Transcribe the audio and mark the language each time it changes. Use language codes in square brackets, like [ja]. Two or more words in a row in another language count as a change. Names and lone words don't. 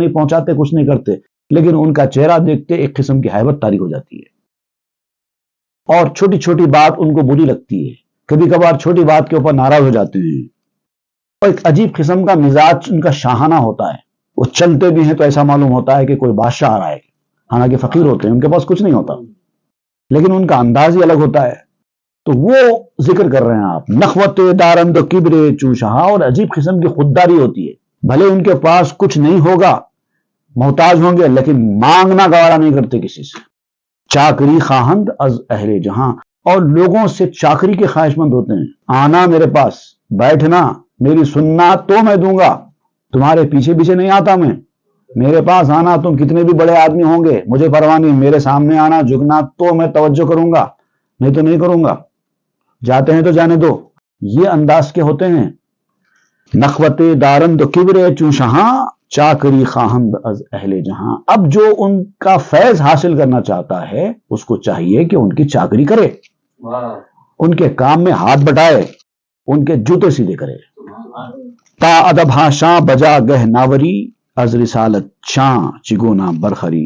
[ur] نہیں پہنچاتے، کچھ نہیں کرتے، لیکن ان کا چہرہ دیکھتے ایک قسم کی ہیبت طاری ہو جاتی ہے، اور چھوٹی چھوٹی بات ان کو بری لگتی ہے، کبھی کبھار چھوٹی بات کے اوپر ناراض ہو جاتے ہیں، اور ایک عجیب قسم کا مزاج ان کا شاہانہ ہوتا ہے، وہ چلتے بھی ہیں تو ایسا معلوم ہوتا ہے کہ کوئی بادشاہ آ رہا ہے، حالانکہ فقیر ہوتے ہیں، ان کے پاس کچھ نہیں ہوتا، لیکن ان کا انداز ہی الگ ہوتا ہے۔ تو وہ ذکر کر رہے ہیں آپ، [fa] نخوت دارند و کبر چوشہا، [ur] اور عجیب قسم کی خودداری ہوتی ہے، بھلے ان کے پاس کچھ نہیں ہوگا، محتاج ہوں گے، لیکن مانگنا گوارا نہیں کرتے کسی سے۔ [fa] چاکری خواہند از اہل جہاں، [ur] اور لوگوں سے چاکری کے خواہش مند ہوتے ہیں، آنا میرے پاس، بیٹھنا، میری سننا تو میں دوں گا، تمہارے پیچھے پیچھے نہیں آتا میں، میرے پاس آنا، تم کتنے بھی بڑے آدمی ہوں گے مجھے پرواہ نہیں، میرے سامنے آنا، جھکنا تو میں توجہ کروں گا، نہیں تو نہیں کروں گا، جاتے ہیں تو جانے دو۔ یہ انداز کے ہوتے ہیں۔ [fa] نخوت دارند کبر چوشہاں، چاکری خواہند از اہل جہاں۔ [ur] اب جو ان کا فیض حاصل کرنا چاہتا ہے اس کو چاہیے کہ ان کی چاکری کرے، ان کے کام میں ہاتھ بٹائے، ان کے جوتے سیدھے کرے۔ [fa] تا ادب ہاں شاں بجا گہ ناوری، از رسالت شاں چگونا برخری۔